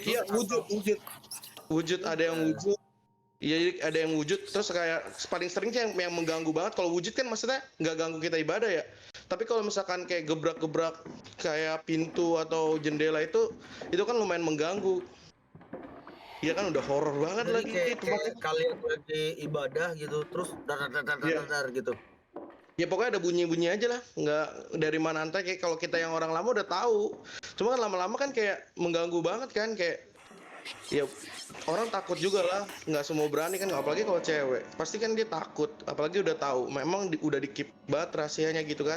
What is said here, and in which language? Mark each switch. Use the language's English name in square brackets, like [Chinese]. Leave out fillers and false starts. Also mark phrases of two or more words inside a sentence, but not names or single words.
[Indonesian] Iya, wujud ada yang wujud. Iya, jadi ada yang wujud, terus kayak paling sering sih yang mengganggu banget. Kalau wujud kan maksudnya nggak ganggu kita ibadah ya. Tapi kalau misalkan kayak gebrak-gebrak kayak pintu atau jendela itu kan lumayan mengganggu. Iya kan udah horor banget Jadi lagi kayak tempatnya. kalian lagi ibadah gitu, terus dar dar dar dar Iya. dar, dar gitu. Ya pokoknya ada bunyi-bunyi aja lah, nggak dari mana entah, kayak kalau kita yang orang lama udah tahu. Cuma kan lama-lama kan kayak mengganggu banget kan, kayak ya orang takut juga lah, nggak semua berani kan, apalagi kalau cewek pasti kan dia takut, apalagi udah tahu memang udah di keep banget rahasianya gitu kan.